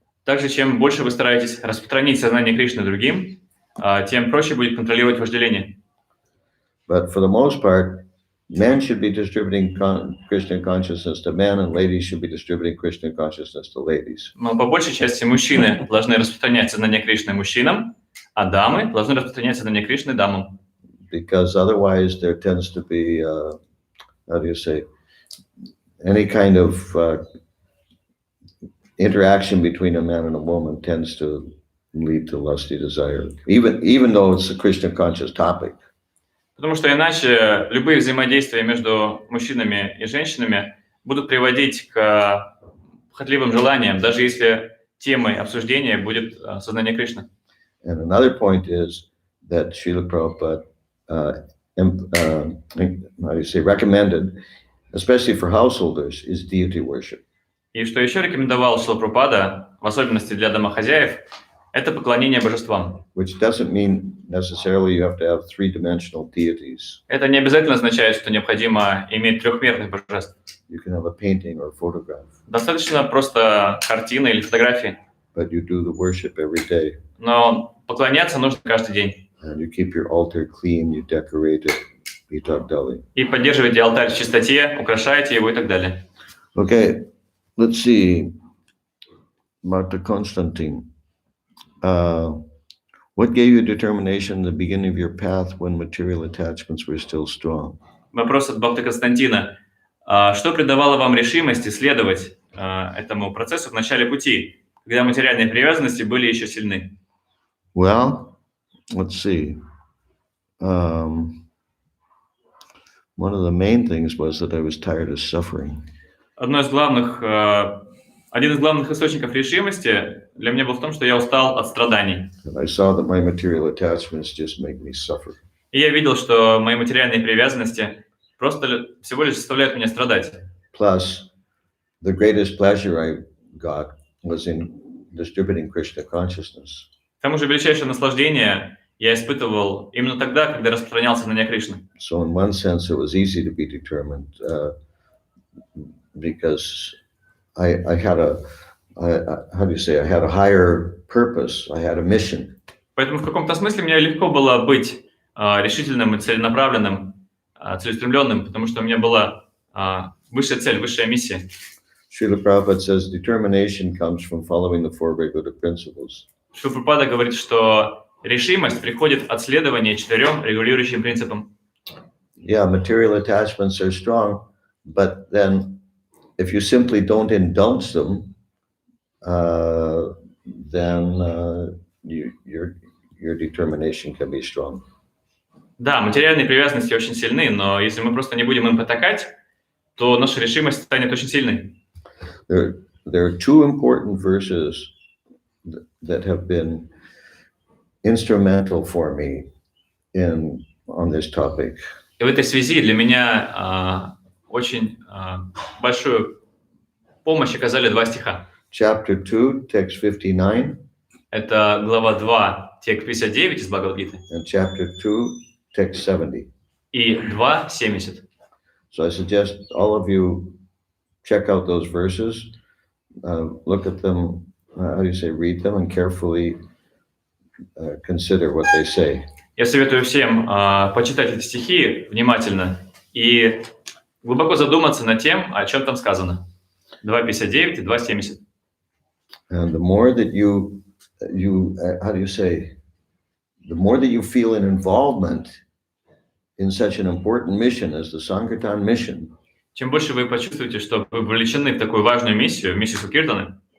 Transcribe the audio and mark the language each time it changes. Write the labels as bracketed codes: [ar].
[ru] Также, чем больше вы стараетесь распространить сознание Кришны другим, тем проще будет контролировать вожделение. [en] But for the most part, men should be distributing Krishna consciousness to men, and ladies should be distributing Krishna consciousness to ladies. [ru] Но по большей части мужчины должны распространять сознание Кришны мужчинам, а дамы должны распространять сознание Кришны дамам. [en] Because otherwise there tends to be, any kind of interaction between a man and a woman tends to lead to lusty desire, even though it's a Krishna conscious topic. [ru] Потому что иначе любые взаимодействия между мужчинами и женщинами будут приводить к похотливым желаниям, даже если темой обсуждения будет сознание Кришны. [en] And another point is that Srila Prabhupada recommended, especially for householders, is deity worship. [ru] И что еще рекомендовал Шрила Прабхупада, в особенности для домохозяев, это поклонение божествам. [en] Which doesn't mean necessarily you have to have three-dimensional deities. [ru] Это не обязательно означает, что необходимо иметь трехмерных божеств. [en] You can have a painting or a photograph, [ru] Достаточно просто картины или фотографии. [en] but you do the worship every day. [ru] Но поклоняться нужно каждый день. [en] And you keep your altar clean, you decorate it, [ru] и так далее. И поддерживайте алтарь в чистоте, украшайте его и так далее. [en] Okay, let's see. Dr. Konstantin, what gave you determination in the beginning of your path when material attachments were still strong? [ru] Вопрос от Бхакта Константина. Что придавало вам решимость исследовать этому процессу в начале пути, когда материальные привязанности были еще сильны? [en] Well, let's see. One of the main things was that I was tired of suffering. [ru] Один из главных источников решимости для меня был в том, что я устал от страданий. [en] And I saw that my material attachments just make me suffer. [ru] И я видел, что мои материальные привязанности просто всего лишь заставляют меня страдать. [en] Plus, the greatest pleasure I got was in distributing Krishna consciousness. [ru] К тому же величайшее наслаждение я испытывал именно тогда, когда распространял сознание Кришны. [en] So in one sense, it was easy to be determined because I had I had a higher purpose. I had a mission. [ru] Поэтому в каком-то смысле мне легко было быть решительным и целенаправленным, целеустремленным, потому что у меня была высшая цель, высшая миссия. [en] Srila Prabhupada says determination comes from following the four regulative principles. [ru] Шрила Прабхупада говорит, что решимость приходит от следования 4 регулирующим принципам. [en] Yeah, material attachments are strong, but then if you simply don't indulge them, then your determination can be strong. [ru] Да, материальные привязанности очень сильны, но если мы просто не будем им потакать, то наша решимость станет очень сильной. [en] There are two important verses that have been instrumental for me on this topic. [ru] И в этой связи для меня очень большую помощь оказали 2 стиха. [en] Chapter 2, text 59. [ru] Это глава 2, текст 59 из Бхагавад-гиты. [en] And chapter 2, text 70. [ru] И 2:70. [en] So I suggest all of you check out those verses, look at them, read them and carefully consider what they say. [ru] Я советую всем почитать эти стихи внимательно и глубоко задуматься над тем, о чем там сказано. 2:59 и 2:70. [en] And the more that you the more that you feel an involvement in such an important mission as the Sankirtan mission, [ru] чем больше вы почувствуете, что вы вовлечены в такую важную миссию, в миссию Санкиртаны,